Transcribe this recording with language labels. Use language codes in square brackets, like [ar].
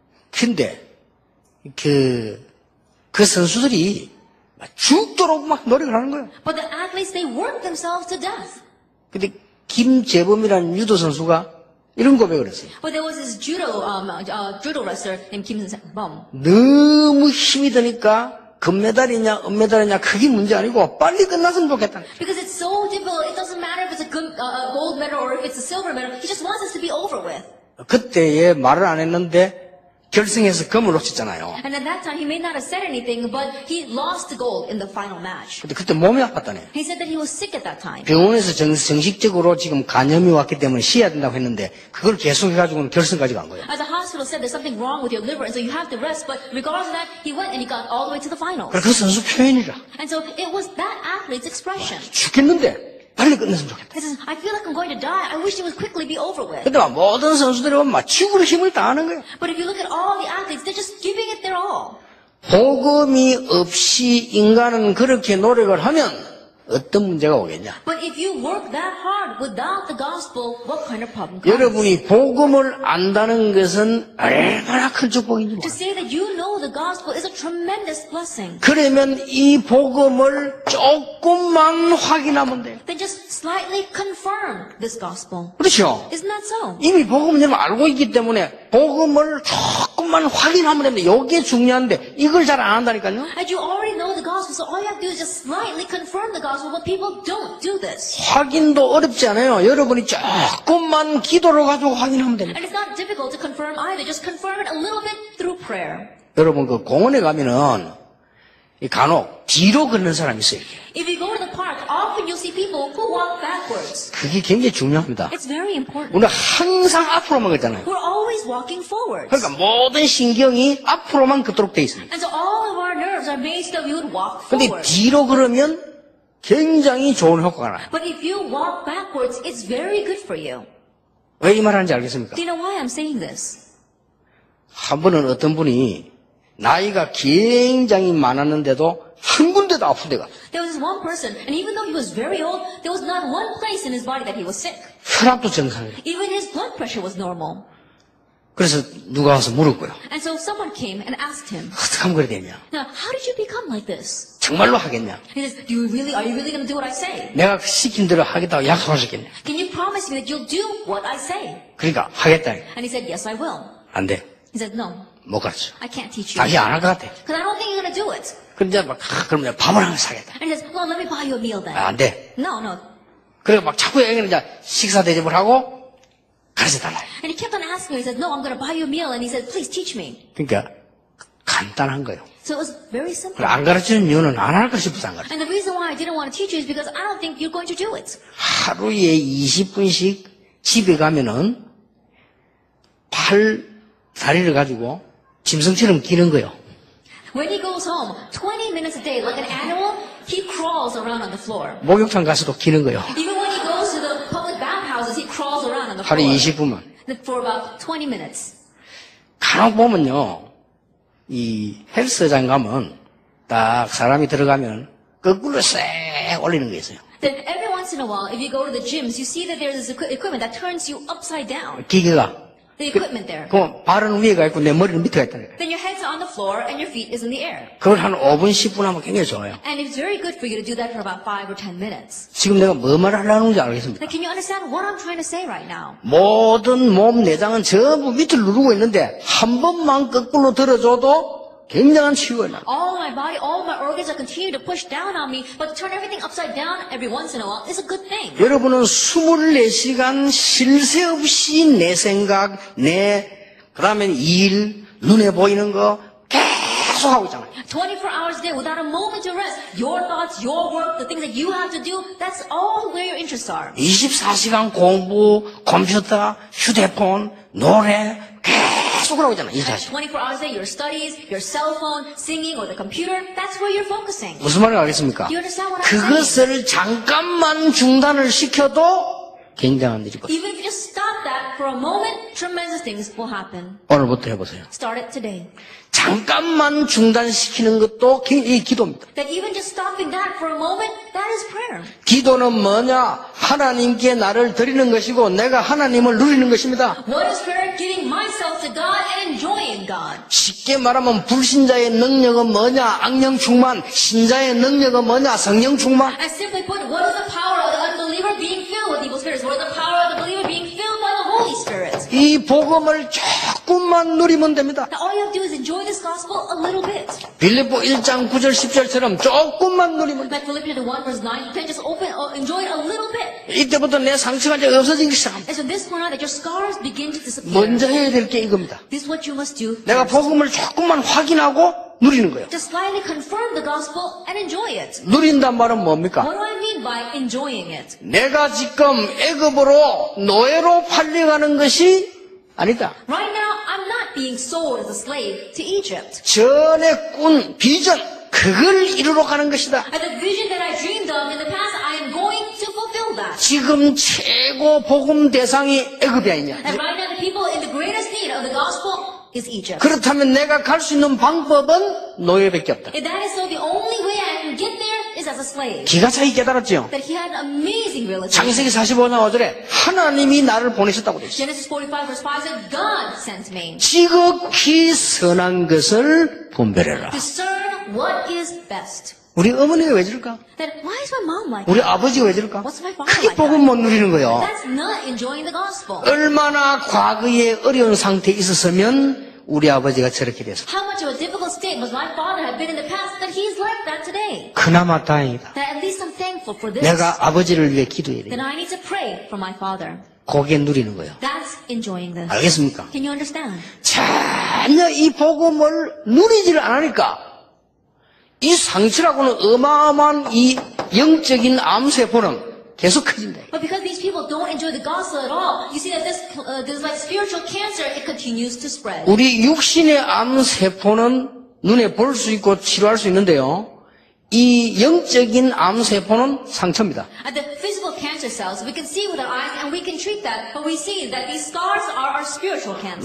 [ko] 근데 그 선수들이 죽도록 막 노력을 하는 거예요. [en] But the athletes, they work themselves to death. [ko] 근데 김재범이라는 유도 선수가 이런 고백을 했어요. [en] But there was this judo wrestler named Kim Bum. [ko] 너무 힘이 드니까 금메달이냐 은메달이냐 그게 문제 아니고 빨리 끝났으면 좋겠다. [en] Because it's so difficult, it doesn't matter if it's a gold medal or if it's a silver medal. He just wants us to be over with. [ko] 그때에 말을 안 했는데 결승에서 금을 놓쳤잖아요. [en] And at that time, he may not have said anything, but he lost the gold in the final match. [ko] 근데 그때 몸이 아팠다네. [en] He said that he was sick at that time. [ko] 병원에서 정식적으로 지금 간염이 왔기 때문에 쉬어야 된다고 했는데 그걸 계속해가지고는 결승까지 간 거예요. [en] As the hospital said, there's something wrong with your liver, and so you have to rest. But regardless of that, he went and he got all the way to the finals. [ko] 그 선수 표현이라. [en] And so it was that athlete's expression. [ko] 죽겠는데 빨리 끝냈으면 좋겠다. [en] He says, I feel like I'm going to die. I wish it would quickly be over with. [ko] 근데 모든 선수들이 보면 막 죽을 힘을 다하는 거예요. [en] But if you look at all the athletes, they're just giving it their all. [ko] 복음이 없이 인간은 그렇게 노력을 하면 어떤 문제가 오겠냐? [en] But if you work that hard without the gospel, what kind of problem comes? [ko] 여러분이 복음을 안다는 것은 얼마나 큰 축복인지 [en] To [ko] 몰라요. [en] say that you know the gospel is a tremendous blessing. [ko] 그러면 이 복음을 조금만 확인하면 돼요. [en] Then just slightly confirm this gospel. [ko] 그렇죠? [en] Isn't that so? [ko] 이미 복음을 여러분 알고 있기 때문에 복음을 조금만 확인하면 됩니다. 이게 중요한데 이걸 잘 안 한다니까요. [en] And you already know the gospel, so all you have to do is just slightly confirm the gospel, but people don't do this. [ko] 확인도 어렵지 않아요. 여러분이 조금만 기도를 가지고 확인하면 됩니다. [en] And it's not difficult to confirm either. Just confirm it a little bit through prayer. [ko] 여러분 그 공원에 가면은 이 간혹 뒤로 걷는 사람이 있어요. [en] If you go to the park, often you'll see people who walk backwards. [ko] 그게 굉장히 중요합니다. [en] It's very important. [ko] 우리는 항상 앞으로만 걷잖아요. [en] We're always walking forwards. [ko] 그러니까 모든 신경이 앞으로만 걷도록 돼 있습니다. [en] And so all of our nerves are made so that we would walk [ko] 근데 [en] forward. [ko] 뒤로 걸으면 굉장히 좋은 효과가 나요. [en] But if you walk backwards, it's very good for you. [ko] 왜 이 말하는지 알겠습니까? [en] Do you know why I'm saying this? [ko] 한 번은 어떤 분이 나이가 굉장히 많았는데도 한 군데도 아픈 데가 [en] There was this one person, and even though he was very old, there was not one place in his body that he was sick. [ko] 혈압도 정상이에요. [en] Even his blood pressure was normal. [ko] 그래서 누가 와서 물었고요. [en] And so someone came and asked him, [ko] 어떻게 하면 그래 되냐? [en] now, how did you become like this? [ko] 정말로 하겠냐? [en] He says, are you really going to do what I say? [ko] 내가 시킨 대로 하겠다고 약속하셨겠냐? [en] Can you promise me that you'll do what I say? [ko] 그러니까 하겠다. [en] And he said, yes, I will. [ko] 안 돼. [en] He said, no, [ko] 못 가르쳐. [en] I can't teach you. [ko] 당신 안 할 것 같아. [en] Because I don't think you're going to do it. [ko] 그럼 막, 그럼 내가 밥을 하면서 사겠다. [en] And he says, well, let me buy you a meal then. [ko] 안 돼. [en] No, no. [ko] 그래 막 자꾸 얘기는 이제 식사 대접을 하고 가르쳐 달라. [en] And he kept on asking me. He said, no, I'm going to buy you a meal. And he said, please teach me. [ko] 그러니까 간단한 거예요. [en] So it was very simple. [ko] 그래, 안 가르치는 이유는 안 할 거 싶어서 안 가르쳐. [en] And the reason why I didn't want to teach you is because I don't think you're going to do it. [ko] 하루에 20분씩 집에 가면은 팔 다리를 가지고 짐승처럼 기는 거예요. [en] When he goes home, 20 minutes a day, like an animal, he crawls around on the floor. [ko] 목욕탕 가서도 기는 거예요. [en] Even when he goes to the public bathhouses, he crawls around on the [ko] 하루에 [en] floor [ko] 20분만. [en] for about 20 minutes. [ko] 간혹 보면요, 이 헬스장 가면 딱 사람이 들어가면 거꾸로 쎄 올리는 게 있어요. [en] Then every once in a while, if you go to the gyms, you see that there's this equipment that turns you upside down. [ko] 기계가. [en] The equipment there. [ko] 그럼 발은 위에 가 있고 내 머리는 밑에 가 있다는 거예요. [en] Then your head's on the floor and your feet is in the air. [ko] 그걸 한 5분, 10분 하면 굉장히 좋아요. [en] And it's very good for you to do that for about 5 or 10 minutes. [ko] 지금 내가 뭐 말하려는지 알겠습니까? [en] Now, can you understand what I'm trying to say right now? [ko] 모든 몸 내장은 전부 밑을 누르고 있는데 한 번만 거꾸로 들어줘도 굉장한 치유가 나. [en] All my body, all my organs are continuing to push down on me, but to turn everything upside down every once in a while is a good thing. [ko] 여러분은 24시간 쉴 새 없이 내 생각, 그다음에 일, 눈에 보이는 거 계속 하고 있잖아요. [en] 24 hours a day without a moment to rest. Your thoughts, your work, the things that you have to do, that's all where your interests are. [ko] 24시간 공부, 컴퓨터, 휴대폰, 노래 계속 하고 있잖아요. 24시간. [en] 24 hours a day, your studies, your cell phone, singing, or the computer, that's where you're focusing. [ko] 무슨 말인지 알겠습니까? [en] Do you understand what I'm saying? [ko] 그것을 잠깐만 중단을 시켜도 굉장한 일이거든요. [en] Even if you just stop that for a moment, tremendous things will happen. [ko] 오늘부터 해보세요. [en] Start it today. [ko] 잠깐만 중단시키는 것도 이 기도입니다. [en] That even just stopping that for a moment, that is prayer. [ko] 기도는 뭐냐? 하나님께 나를 드리는 것이고 내가 하나님을 누리는 것입니다. [en] What is prayer? Giving myself to God and enjoying God. [ko] 쉽게 말하면 불신자의 능력은 뭐냐? 악령 충만. 신자의 능력은 뭐냐? 성령 충만. [en] And simply put, what is the power of the unbeliever being filled with evil spirits? What is the power of the believer being filled by the Holy Spirit? [ko] 이 복음을 조금만 누리면 됩니다. [en] Now all you have to do is enjoy this gospel a little bit. [ko] 빌립보 1장 9절 10절처럼 조금만 누리면 돼. [en] Like Philippians 1 verse 9, you can just enjoy it a little bit. [ko] 이때부터 내 상처가 이제 없어지기 시작합니다. [en] And so this point on that your scars begin to disappear. [ko] 먼저 해야 될 게 이겁니다. [en] This is what you must do. [ko] 내가 복음을 조금만 확인하고 누리는 거예요. [en] Just slightly confirm the gospel and enjoy it. [ko] 누린단 말은 뭡니까? [en] What do I mean by enjoying it? [ko] 내가 지금 애굽으로 노예로 팔려가는 것이 아니다. [en] Right now, I'm not being sold as a slave to Egypt. [ko] 전에 꾼 비전, 그걸 이루러 가는 것이다. [en] And the vision that I dreamed of in the past, I am going to fulfill that. [ko] 지금 최고 복음 대상이 애굽이 아니냐. [en] And right now, the people in the greatest need of the gospel is Egypt. [ko] 그렇다면 내가 갈 수 있는 방법은 노예밖에 없다. [en] If that is so, the only way I can get there is as a slave. [ko] 기가 차게 깨달았죠. [en] That he had an amazing realization. [ko] 창세기 45장 5절에 하나님이 나를 보내셨다고 되어 있어요. [en] Genesis 45 verse 5 said, God sent me. [ko] 지극히 선한 것을 분별해라. [en] Discern what is best. [ko] 우리 어머니가 왜 저럴까? [en] Then why is my mom like [ko] 우리 [en] that? [ko] 아버지가 왜 저럴까? [en] What's my father [ko] 크게 [en] like [ko] 복음 [en] that? [ko] 못 누리는 거예요. [en] That's not enjoying the gospel. [ko] 얼마나 과거에 어려운 상태에 있었으면 우리 아버지가 저렇게 됐어. [en] How much of a difficult state must my father have been in the past that he's like that today? [ko] 그나마 다행이다. [en] That at least I'm thankful for this. [ko] 내가 아버지를 위해 기도해야 돼. [en] Then I need to pray for my father. [ko] 그게 누리는 거예요. [en] That's enjoying this. [ko] 알겠습니까? [en] Can you understand? [ko] 전혀 이 복음을 누리지를 않으니까 이 상처라고는 어마어마한 이 영적인 암세포는 계속 커진다. [en] But because these people don't enjoy the gospel at all, you see that this like spiritual cancer, it continues to spread. [ko] 우리 육신의 암세포는 눈에 볼 수 있고 치료할 수 있는데요. 이 영적인 암세포는 상처입니다. [en] At the physical cancer cells, we can see with our eyes and we can treat that, but we see that these scars are our spiritual cancer.